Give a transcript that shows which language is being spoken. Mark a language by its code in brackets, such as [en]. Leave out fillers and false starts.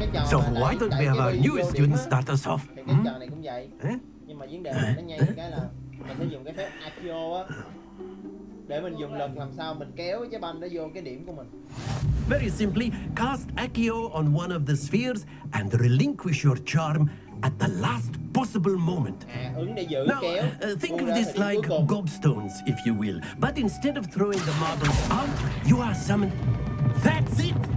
[en] So why don't we have our newest student start us off? [vi] Thì cái trò này cũng vậy. Nhưng mà vấn đề là nó nhanh cái là mình sẽ dùng cái phép Accio á để mình dùng lực làm sao mình kéo cái trái banh nó vô cái điểm của mình. [en] Very simply, cast Accio on one of the spheres and relinquish your charm at the last possible moment. [vi] Ứng để giữ [en] Now, [vi] kéo. [en] Think of this like gobstones, if you will. But instead of throwing the marbles out, you are summoned. That's it!